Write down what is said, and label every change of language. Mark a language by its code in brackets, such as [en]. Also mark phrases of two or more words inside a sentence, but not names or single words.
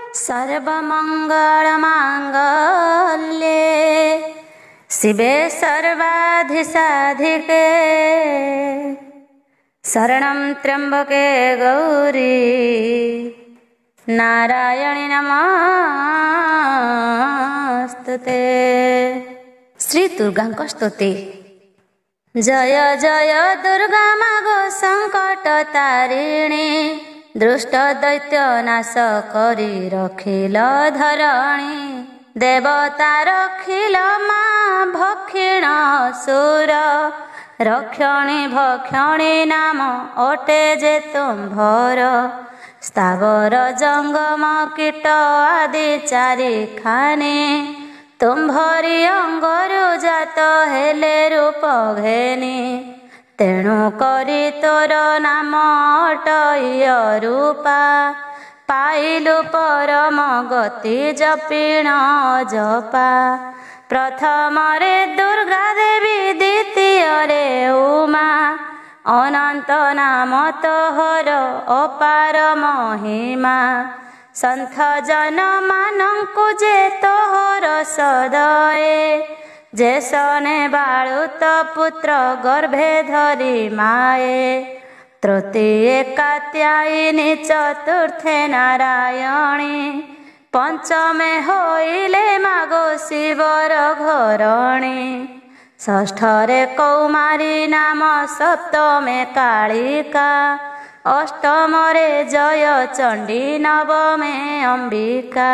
[sa] सर्वमङ्गलमाङ्गल्ये शिवे सर्वाधिसाधिके शरणं त्र्यम्बके गौरी नारायणी नमस्तुते। [or] ଶ୍ରୀ ଦୁର୍ଗାଙ୍କ ସ୍ତୁତି। ଜୟ ଜୟ ଦୁର୍ଗା ମାଗୋ ସଙ୍କଟ ତାରିଣୀ, ଦୁଷ୍ଟ ଦୈତ୍ୟ ନାଶ କରି ରଖିଲ ଧରଣୀ। ଦେବତା ରଖିଲ ମା ଭକ୍ଷିଣ ସୁର, ରକ୍ଷଣୀ ଭକ୍ଷଣୀ ନାମ ଅଟେ ଯେ ତୁମ୍ଭର। ସ୍ଥାବର ଜଙ୍ଗମ କୀଟ ଆଦି ଚାରି ଖାନେ, ତୁମ୍ଭରି ଅଙ୍ଗରୁ ଜାତ ହେଲେ ରୂପ ଘେନି। ତେଣୁ କରି ତୋର ନାମ ଅଟୟ ରୂପା, ପାଇଲୁ ପରମ ଗତି ଜପିଣ ଜପା। ପ୍ରଥମ ରେ ଦୁର୍ଗା ଦେବୀ, ଦ୍ୱିତୀୟ ରେ ଉମା, ଅନନ୍ତ ନାମ ତୋହର ଅପାର ମହିମା। ସନ୍ଥ ଜନ ମାନଙ୍କୁ ଯେ ତୋହର ସଦୟେ, ଯେ ସନେ ବାଳୁତ ପୁତ୍ର ଗର୍ଭେ ଧରି ମାୟେ। ତୃତୀୟେ କାତ୍ୟାୟିନୀ, ଚତୁର୍ଥେ ନାରାୟଣୀ, ପଞ୍ଚମେ ହୋଇଲେ ମାଗୋ ଶିବର ଘରଣୀ। ଷଷ୍ଠରେ କୌମାରୀ ନାମ, ସପ୍ତମେ କାଳିକା, ଅଷ୍ଟମରେ ଜୟ ଚଣ୍ଡୀ, ନବମେ ଅମ୍ବିକା।